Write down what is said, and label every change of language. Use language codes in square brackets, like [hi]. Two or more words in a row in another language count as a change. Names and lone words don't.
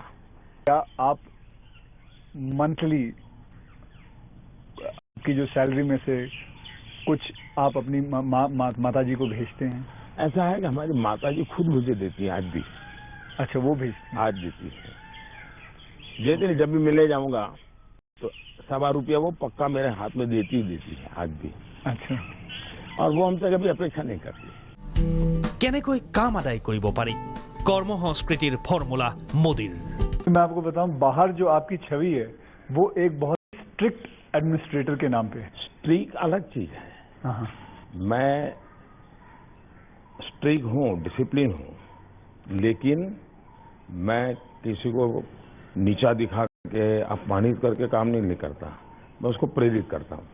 [hi] क्या आप मंथली की जो सैलरी में से कुछ आप अपनी माता जी को भेजते हैं? ऐसा है कि हमारी माता जी खुद मुझे देती है आज भी। अच्छा, वो भेजती हैं? आज देती है। जैसे जब भी मिले जाऊंगा तो 1.25 रुपया वो पक्का मेरे हाथ में देती है आज भी। अच्छा, और वो हमसे कभी अपेक्षा नहीं करती। [as] কেনেকৈ কাম আদায় কৰিব পাৰি কৰ্ম সংস্কৃতিৰ ফৰ্মুলা মোদীৰ [hi] मैं आपको बताऊं, बाहर जो आपकी छवि है वो एक बहुत [en] strict administrator [hi] के नाम पे है। स्ट्रिक अलग चीज है। हाँ, मैं स्ट्रिक हूँ, डिसिप्लिन हूँ, लेकिन मैं किसी को नीचा दिखा के अपमानित करके काम नहीं करता, मैं उसको प्रेरित करता हूँ।